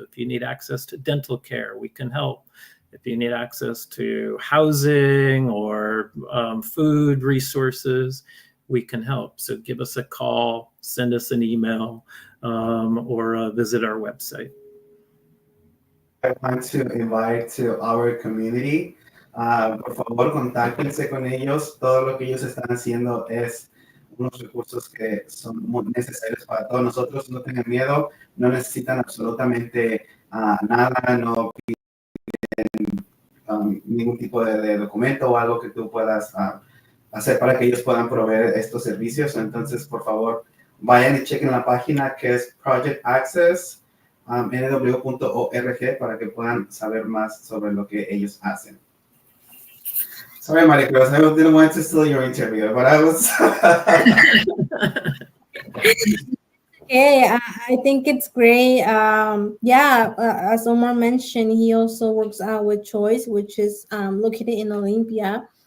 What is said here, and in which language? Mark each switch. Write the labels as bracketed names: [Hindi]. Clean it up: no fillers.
[English] If you need access to dental care, we can help. If you need access to housing or food resources, we can help. So give us a call, send us an email, or visit our website. I want to invite to our community. [Spanish] Por favor, contáctense con ellos. Todo lo que ellos están haciendo es unos recursos que son muy necesarios para todos nosotros. No tengan miedo, no necesitan absolutamente nada, no piden ningún tipo de documento o algo que tú puedas hacer para que ellos puedan proveer estos servicios. Entonces, por favor, vayan y chequen la página que es Project Access. nw.org para que puedan saber más sobre lo que ellos hacen. [English] Sorry, Maricruz, I didn't want to steal your interview, but I was... Okay, I think it's great. As Omar mentioned, he also works out with Choice, which is located in Olympia.